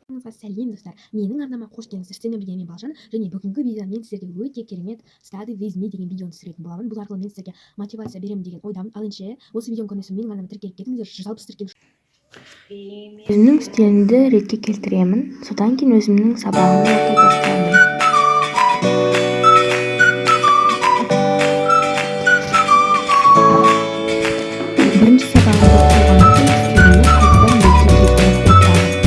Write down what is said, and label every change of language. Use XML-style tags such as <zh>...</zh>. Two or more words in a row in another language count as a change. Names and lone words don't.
<kk>сәлем достар, менің арнама қош келдіңіздер. Сіздермен бірге мен Балжан, және бүгінгі видеода мен сіздерге өте керемет</kk> <en>Study with me</en> <kk>деген видеоны түсіретін боламын. Бұл арқылы мен сіздерге мотивация беремін деген ойдамын. Ал енді осы видеоны көрген соң менің арнама тіркеліп кетіңіздер. 160 тіркелу. Өзімнің стилімді ретке келтіремін. Содан кейін өзімнің сабағымды оқи бастаймын. Бірінші сабағымды оқығаннан кейін стилімді қайтадан ретке келтіріп отырамын.</kk>